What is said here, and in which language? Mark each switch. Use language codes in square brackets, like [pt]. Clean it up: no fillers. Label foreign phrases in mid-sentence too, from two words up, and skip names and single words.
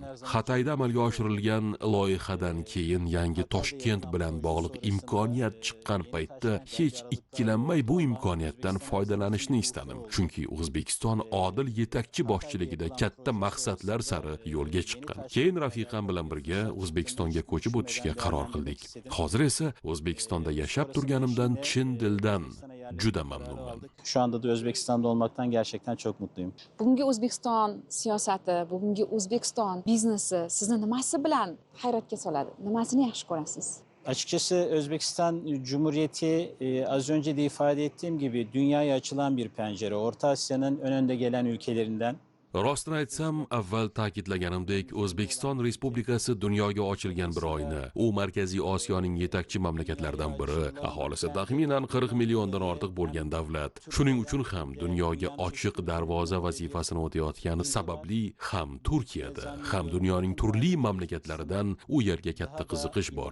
[uz] Xatayda amalga oshirilgan loyihadan keyin yangi Toshkent bilan bog'liq imkoniyat chiqqan paytda hech ikkilanmay bu imkoniyatdan foydalanishni istadim. Chunki O'zbekiston odil yetakchi boshchiligida katta maqsadlar sari yo'lga chiqqan. Keyin rafiqam bilan birga O'zbekistonga ko'chib o'tishga qaror qildik. Hozir esa O'zbekistonda yashab turganimdan chin dildan juda mamnunman. [tr] Şu anda da Özbekistan'da olmaktan gerçekten çok mutluyum. [uz] Bugungi O'zbekiston siyosati, bugungi O'zbekiston biznesi sizni nimasi bilan hayratga soladi? Nimasini yaxshi ko'rasiz? [tr] Açıkçası Özbekistan Cumhuriyeti az önce de ifade ettiğim gibi dünyaya açılan bir pencere. Orta Asya'nın önünde gelen ülkelerinden [uz] Rostini aytsam, avval ta'kidlaganimdek, O'zbekiston Respublikasi dunyoga ochilgan bir oyna. U Markaziy Osiyoning yetakchi mamlakatlaridan biri, aholisi taxminan 40 milliondan ortiq bo'lgan davlat. Shuning uchun ham dunyoga ochiq darvoza vazifasini o'tayotgani sababli ham Turkiyada, ham dunyoning turli mamlakatlaridan u yerga katta qiziqish bor.